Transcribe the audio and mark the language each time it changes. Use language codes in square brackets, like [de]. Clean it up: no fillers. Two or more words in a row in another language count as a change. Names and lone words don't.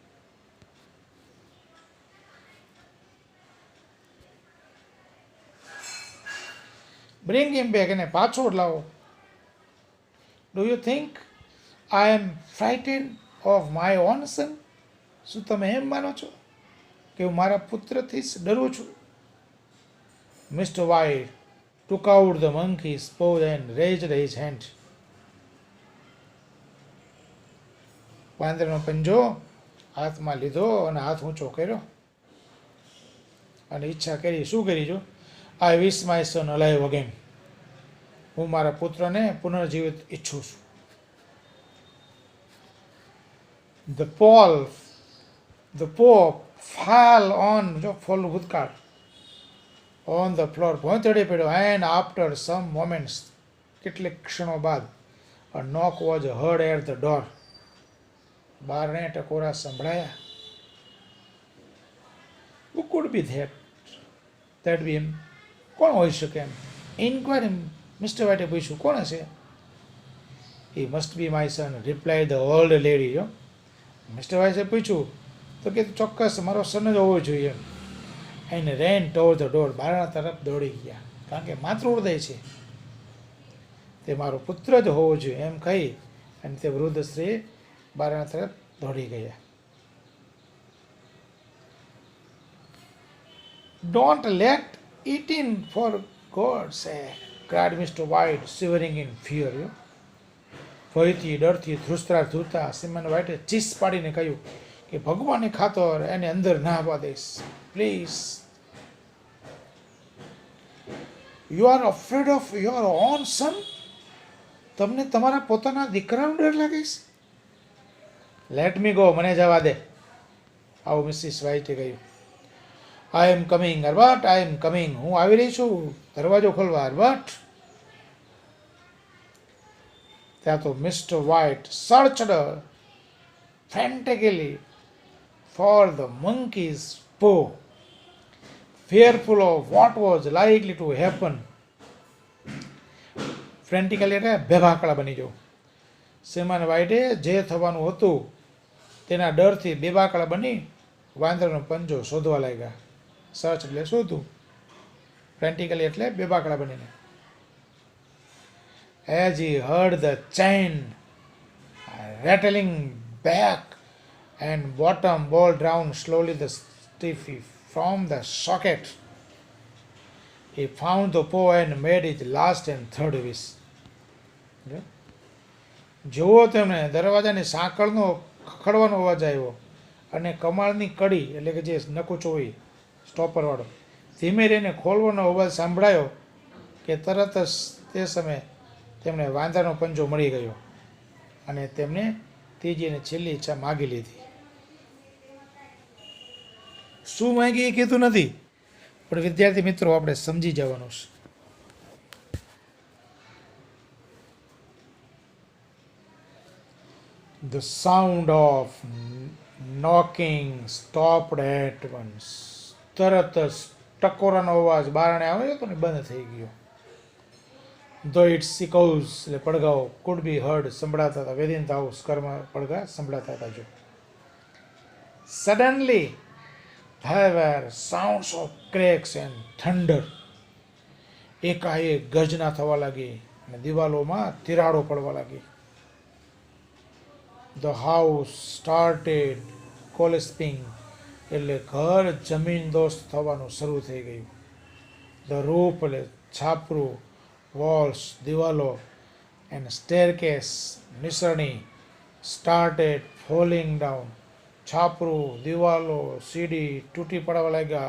[en] bring him back, [gu] એને પાછો લાવો. [en] Do you think I am frightened of my own son? [gu] શું તમે એમ માનો છો કે હું મારા પુત્રથી જ ડરું છું? [en] મિસ્ટર વ્હાઇટ took out the monkey's paw and raised his hand. [gu] વાંદરનો પંજો હાથમાં લીધો અને હાથ ઊંચો કર્યો અને ઈચ્છા કરી. શું કરી? જો, [en] I wish my son alive again, [gu] હું મારા પુત્રને પુનર્જીવિત ઈચ્છું છું. [en] The paw fell on, [gu] જો ફોલ ભૂતકાળ, [en] on the floor, [gu] ભોંતડી પડ્યો. [en] and after some moments, [gu] કેટલીક ક્ષણો બાદ, [en] a knock was heard at the door, [gu] બારણે ટકોરા સંભળાયા. [en] Who could be there? that be [gu] એમ કોણ હોઈ શકે એમ ઇન્ક્વાયરી મિસ્ટર વાઇટે પૂછ્યું કોણ હશે એ [en] must be my son replied the old lady [gu] યો મિસ્ટર વાઇસે પૂછ્યું તો કે ચોક્કસ મારો સન જ હોવો જોઈએ એને [en] ran toward the door [gu] બારણા તરફ દોડી ગયા કારણ કે માતૃ હૃદય છે તે મારો પુત્ર જ હોવો જોઈએ એમ કહી અને તે વૃદ્ધ સ્ત્રી બારણા તરફ દોડી ગયા. [en] Don't let it in for God's sake, cried Mr. White, shivering in fear. [gu] ભયથી ડરથી ધ્રુસતા સિમન વ્હાઇટે ચીસ પાડીને કહ્યું કે ભગવાનની ખાતર એને અંદર ના આવવા દઈશ પ્લીઝ. [en] You are afraid of your own son, [gu] તમને તમારા પોતાના દીકરાનો ડર લાગે છે? [en] Let me go, [gu] મને જવા દે, આવું મિસિસ વ્હાઇટે કહ્યું. [en] I am coming Herbert, I am coming, [gu] હું આવી રહી છું, દરવાજો ખોલવા હર્બર્ટ. ત્યાં તો [en] Mister White searched frantically for the monkey's paw, fearful of what was likely to happen. [gu] ફ્રેન્ટિકલી એટલે બેભાકડા બની જવું. સિમન વ્હાઇટે જે થવાનું હતું તેના ડરથી બેબાકડા બની વાંદરાનો પંજો શોધવા લાગ્યા. સર્ચ એટલે શોધવું, ફ્રેન્ટિકલી એટલે બેબાકડા બનીને. [en] As he heard the chain rattling back and bottom ball down slowly the stiffy from the socket, he found the paw and made his last and third wish. [gu] જુઓ તેમને દરવાજાની સાંકળનો ખખડવાનો અવાજ આવ્યો અને કમાળની કડી એટલે કે જે નકુચો હોય સ્ટોપરવાળો ધીમે રહીને ખોલવાનો અવાજ સાંભળાયો કે તરત જ તે સમયે તેમને વાંદરાનો પંજો મળી ગયો અને તેમને ત્રીજી અને છેલ્લી ઈચ્છા માગી લીધી. શું માગી એ કીધું નથી, પણ વિદ્યાર્થી મિત્રો આપણે સમજી જવાનું છે. [en] The sound of knocking stopped at once. [gu] તરત જ ટકોરાનો અવાજ બારણે આવ્યો હતો ને બંધ થઈ ગયો. [en] Though its echoes [gu] એટલે પડઘાઓ [en] could be heard [gu] સંભળાતા હતા, [en] within the house [gu] ઘરમાં પડઘા સંભળાતા હતા. [en] જો suddenly there were sounds of cracks and thunder. [gu] એકાએક ગર્જના થવા લાગી અને દિવાલોમાં તિરાડો પડવા લાગી. [en] The house started collapsing [gu] એટલે ઘર જમીનદોસ્ત થવાનું શરૂ થઈ ગયું. [en] The roof [gu] એટલે છાપરું, walls દિવાલો and staircase નિસરણી started falling down. છાપરું, દિવાલો, સીડી તૂટી પડવા લાગ્યા.